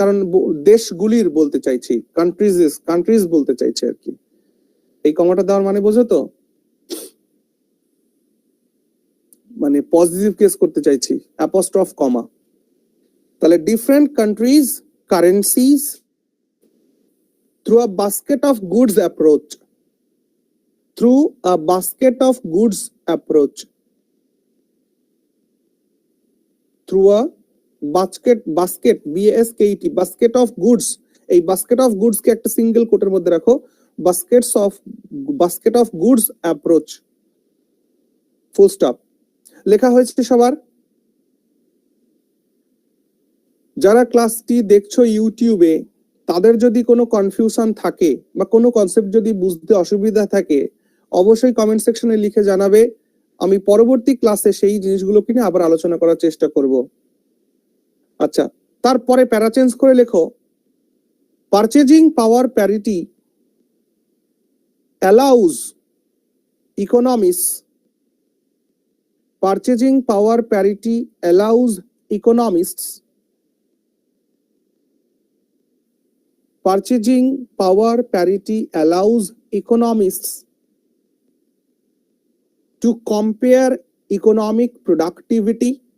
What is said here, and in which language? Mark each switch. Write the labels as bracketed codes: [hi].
[bn] কারণ দেশগুলির বলতে চাইছি, কান্ট্রিজ বলতে চাইছে আর কি। এই কমাটা দেওয়ার মানে বোঝো তো, মানে পজিটিভ কেস করতে চাইছি, অ্যাপোস্ট্রফ কমা। [en] তাহলে different countries currencies through a basket of goods approach, through a basket of goods approach, through a basket BASKET basket of goods। [bn] এই basket of goods কে একটা সিঙ্গেল কোটের মধ্যে রাখো, basket of goods approach, full stop. লেখা হয়েছে সবার? যারা ক্লাসটি দেখছো ইউটিউবে, তাদের যদি কোনো কনফিউশন থাকে বা কোনো কনসেপ্ট যদি বুঝতে অসুবিধা থাকে অবশ্যই কমেন্ট সেকশনে লিখে জানাবে। আমি পরবর্তী ক্লাসে সেই জিনিসগুলো কিনে আবার আলোচনা করার চেষ্টা করব। আচ্ছা, তারপরে প্যারা চেঞ্জ করে লেখো [en] purchasing power parity allows economists, purchasing power parity allows economists, purchasing power parity allows economists to compare economic productivity